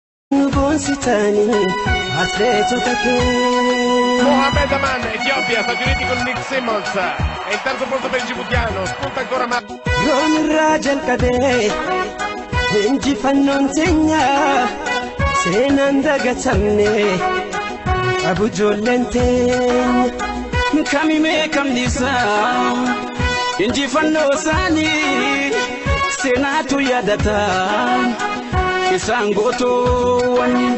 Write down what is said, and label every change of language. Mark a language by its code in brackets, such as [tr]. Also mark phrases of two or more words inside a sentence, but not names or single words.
[om] Nu boonsitanii, atileetota kee. [it] Mohamed Aman, Etiopia, Stati Uniti con Nick Simmons. E il terzo punto per il djiboutiano, spunta ancora Ma- [om] Room irraa jalqabee, injifannoon teenya, seenaan dagatamne, qabu ijoolleen teenya. Kamime kamnisa, injifannoo isaanii, seenaatu yaadata, isaan gootoowwan.